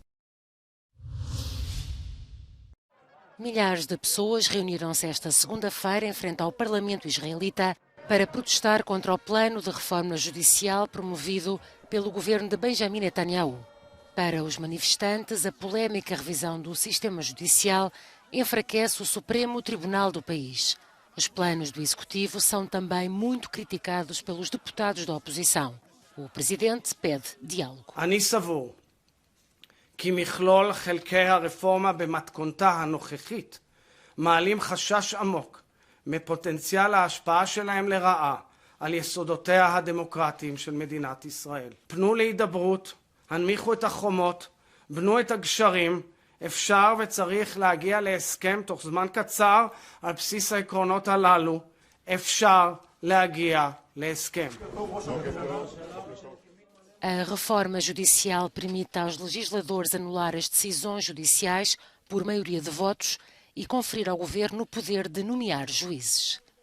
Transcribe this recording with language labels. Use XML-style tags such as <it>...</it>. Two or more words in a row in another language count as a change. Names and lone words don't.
<pt>Milhares de pessoas reuniram-se esta segunda-feira em frente ao Parlamento israelita para protestar contra o plano de reforma judicial promovido pelo governo de Benjamin Netanyahu. Para os manifestantes, a polémica revisão do sistema judicial enfraquece o Supremo Tribunal do país. Os planos do Executivo são também muito criticados pelos deputados da oposição. O presidente pede diálogo.</pt> <he>אני סבור כי מכלול חלקי הרפורמה במתכונתה הנוכחית מעלים חשש עמוק מפוטנציאל ההשפעה שלהם לרעה על יסודותיה הדמוקרטיים של מדינת ישראל. פנו להידברות, הנמיכו את החומות, בנו את הגשרים, אפשר וצריך להגיע להסכם תוך זמן קצר על בסיס העקרונות הללו, אפשר להגיע להסכם.</he> <pt>A reforma judicial permite aos legisladores anular as decisões judiciais por maioria de votos e conferir ao governo o poder de nomear juízes.</pt>